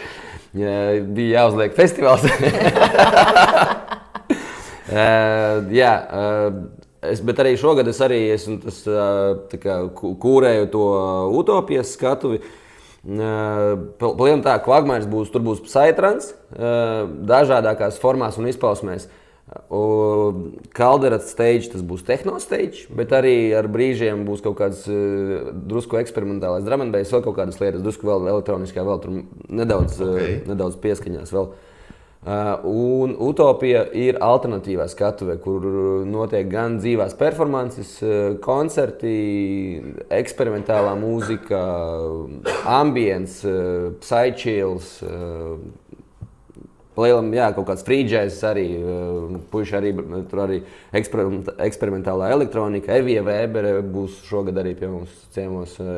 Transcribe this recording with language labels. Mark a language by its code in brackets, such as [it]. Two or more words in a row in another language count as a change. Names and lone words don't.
[lv] Bija jāuzliek festivāls. Bet arī šogad es kūrēju to utopijas skatuvi. Tā Quagmire tur būs psytrance, dažādākās formās un izpausmēs. Caldera stage, tas būs [en] techno stage, [lv] bet arī ar brīžiem būs kaut kāds drusku eksperimentālais [en] drum and bass, [lv] vēl kaut kādas lietas, drusku vēl elektroniskā, vēl tur nedaudz pieskaņās vēl. Un Utopija ir alternatīvā skatuve, kur notiek gan dzīvās performances, koncerti, eksperimentālā mūzika, ambients, psychills, Lielam, jā, kaut kāds [en] free jazz [lv] arī, puiši arī, tur arī eksperimentālā elektronika, Evija Vēbere būs šogad arī pie mums ciemos.